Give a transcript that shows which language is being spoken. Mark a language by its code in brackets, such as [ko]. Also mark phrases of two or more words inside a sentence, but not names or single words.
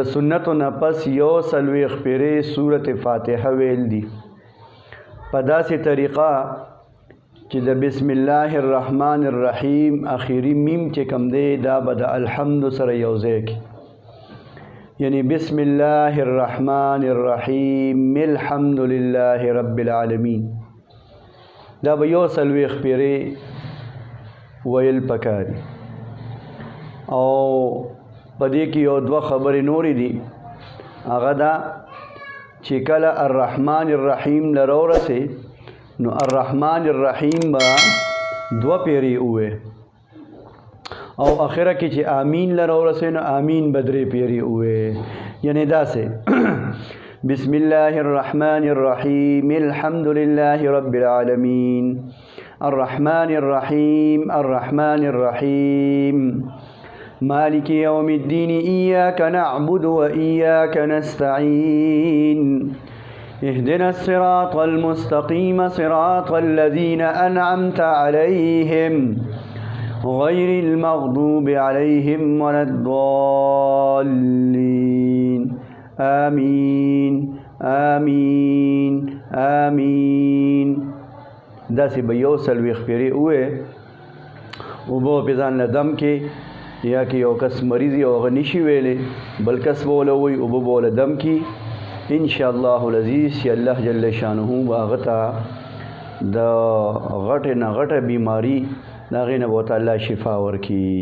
[ps] سنتو نه پس یو څلوېښت پیرې سورت فاتحه ویل دي په داسې طریقه چې د [ar] بسم الله الرحمن الرحیم [ps] اخیری میم چې کم دی دا به د الحمد سره یو ځای کې یعنی [ar] بسم الله الرحمن الرحیم الحمد لله رب العالمین [ps] دا به یو څلوېښت پیرې ویل پکاري. او په دې کې یو دوه خبرې نورې دي. هغه دا چې کله [ar] الرحمن الرحیم [ps] لره ورسې نو [ar] الرحمن الرحیم [ps] به دوه پیرې ووایې او اخره کې چې آمین لره ورسې نو آمین به درې پیرې ووایې. یعنی داسې [ar] بسم الله الرحمن الرحیم الحمد لله رب العالمین الرحمن الرحیم الرحمن الرحیم مالك يوم الدين إياك نعبد وإياك نستعين اهدنا الصراط المستقيم صراط الذين أنعمت عليهم غير المغضوب عليهم ولا الضالين آمين آمين آمين. [ps] داسې به یو څلوېښت پیرې ووایې اوبه په ځان له دم کې یا که یو کس مریض یو هغه نشي ویلی بل کس به وله وایي اوبه به وله دم کي [ar] انشاءالله العزیز [ps] چې [ar] الله جل شانه [ps] به هغه ته د غټې نه غټه بیماري د هغې نه به ورته الله شفا ورکړي.